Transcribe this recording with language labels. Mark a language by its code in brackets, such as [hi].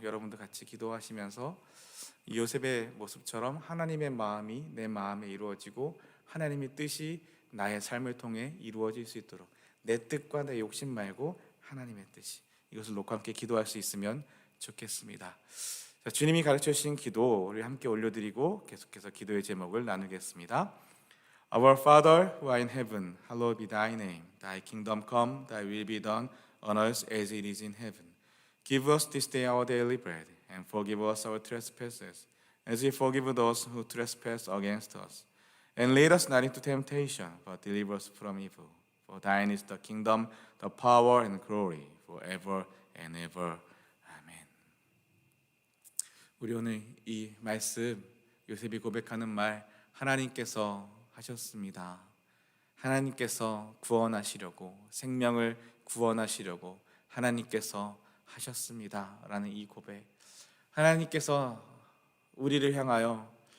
[ko] 여러분도 같이 기도하시면서 이 요셉의 모습처럼 하나님의 마음이 내 마음에 이루어지고 하나님의 뜻이 나의 삶을 통해 이루어질 수 있도록, 내 뜻과 내 욕심 말고 하나님의 뜻이, 이것을 놓고 함께 기도할 수 있으면 좋겠습니다. 자, 주님이 가르쳐 주신 기도를 함께 올려드리고 계속해서 기도의 제목을 나누겠습니다. [en] Our Father who art in heaven, hallowed be thy name. Thy kingdom come, thy will be done on earth as it is in heaven. Give us this day our daily bread, and forgive us our trespasses, as we forgive those who trespass against us. And lead us not into temptation, but deliver us from evil. For thine is the kingdom, the power, and glory, forever and ever. [ko] 아멘. 우리 오늘 이 말씀, 요셉이 고백하는 말, 하나님께서 하셨습니다. 하나님께서 구원하시려고, 생명을 구원하시려고 하나님께서 하셨습니다 라는 이 고백, 하나님께서 우리를 향하여